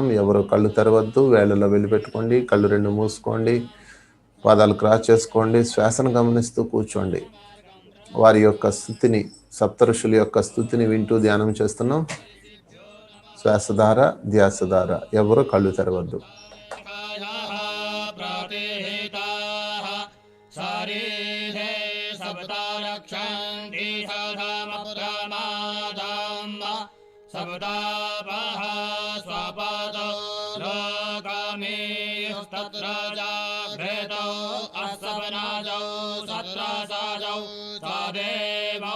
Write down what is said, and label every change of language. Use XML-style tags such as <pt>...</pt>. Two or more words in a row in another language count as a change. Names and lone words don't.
<te>ఎవరు కళ్ళు తెరవద్దు. వేళ్ళలో వెళ్ళిపెట్టుకోండి. కళ్ళు రెండు మూసుకోండి. పాదాలు క్రాస్ చేసుకోండి. శ్వాసను గమనిస్తూ కూర్చోండి. వారి యొక్క స్థుతిని, సప్త ఋషుల యొక్క స్థుతిని వింటూ ధ్యానం చేస్తున్నాం. శ్వాసధార ధ్యాసధార. ఎవరు కళ్ళు తెరవద్దు.</te> <sa>शरीरे सप्ता रक्षन्ति सधमप्रमादम् सप्तापः स्वपदो लोकमेस्तत्र जाग्रतो अस्वप्नादौ सत्रासादौ तदेवौ।</sa>